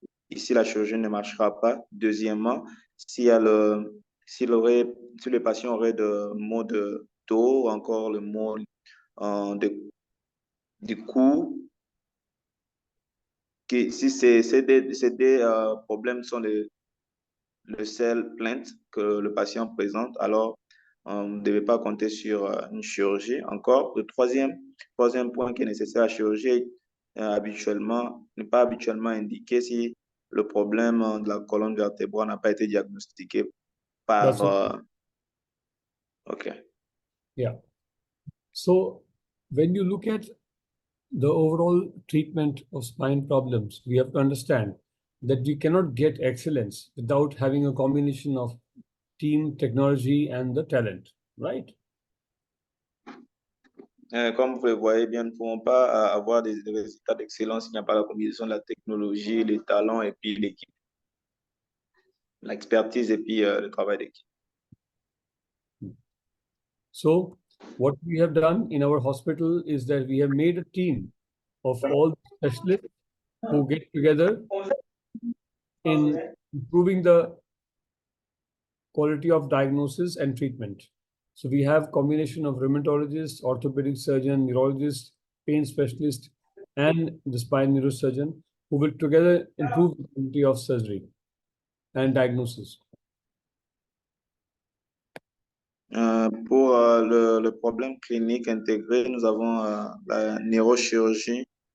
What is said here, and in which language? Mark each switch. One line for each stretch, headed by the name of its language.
French: Ici, la chirurgie ne marchera pas. Deuxièmement, si le patient aurait de maux de dos ou encore le mot du cou, si ces des problèmes sont le seul plainte que le patient présente, alors on ne devait pas compter sur une chirurgie. Encore, le troisième point qui est nécessaire à la chirurgie n'est pas habituellement indiqué si le problème de la colonne vertébrale n'a pas été diagnostiqué par...
English: OK. Yeah. So when you look at the overall treatment of spine problems, we have to understand that we cannot get excellence without having a combination of team, technology, and the talent, right?
French: Comme vous le voyez bien, nous ne pouvons pas avoir des résultats d'excellence s'il n'y a pas la combinaison de la technologie, les talents et puis l'équipe. L'expertise et puis le travail d'équipe.
English: So what we have done in our hospital is that we have made a team of all specialists who get together in improving the quality of diagnosis and treatment. So we have combination of rheumatologist, orthopedic surgeon, neurologist, pain specialist, and the spine neurosurgeon who will together improve the quality of surgery and diagnosis.
French: Pour le problème clinique intégré, nous avons la neurochirurgie.